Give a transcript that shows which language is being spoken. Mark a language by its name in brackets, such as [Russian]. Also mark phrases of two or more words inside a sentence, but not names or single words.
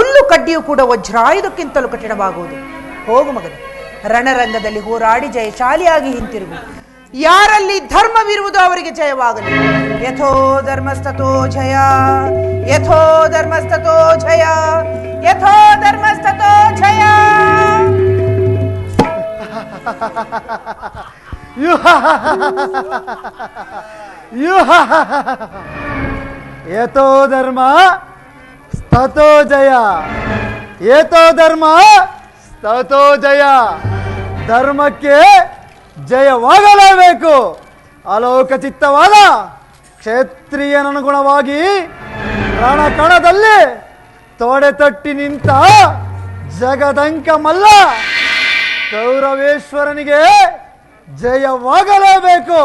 [Kannada] ಕಡ್ಡಿಯು ಕೂಡ ವಜ್ರಾಯುಧಕ್ಕಿಂತಲೂ ಕಠಿಣವಾಗುವುದು. ಹೋಗು ಮಗನೇ, ರಣರಂಗದಲ್ಲಿ ಹೋರಾಡಿ ಜಯಶಾಲಿಯಾಗಿ ಹಿಂತಿರುಗು. ಯಾರಲ್ಲಿ ಧರ್ಮವಿರುವುದು ಅವರಿಗೆ ಜಯವಾಗಲಿ. [Sanskrit] ಯಥೋ ಧರ್ಮಸ್ತಥೋ ಜಯ, ಯಥೋ ಧರ್ಮಸ್ತಥೋ ಜಯ, ಯಥೋ ಧರ್ಮಸ್ತಥೋ ಜಯ. ಯಥೋ ಧರ್ಮ ತಥೋ ಜಯ, ಯಥೋ ಧರ್ಮ ತಥೋ ಜಯ. [Kannada] ಧರ್ಮಕ್ಕೆ ಜಯವಾಗಲೇಬೇಕು. ಅಲೋಕ ಚಿತ್ತವಾದ ಕ್ಷೇತ್ರೀಯನನುಗುಣವಾಗಿ ರಣಕಣದಲ್ಲಿ ತೊಡೆ ತಟ್ಟಿ ನಿಂತ ಜಗದಂಕ ಮಲ್ಲ ಕೌರವೇಶ್ವರನಿಗೆ ಜಯವಾಗಲೇಬೇಕು.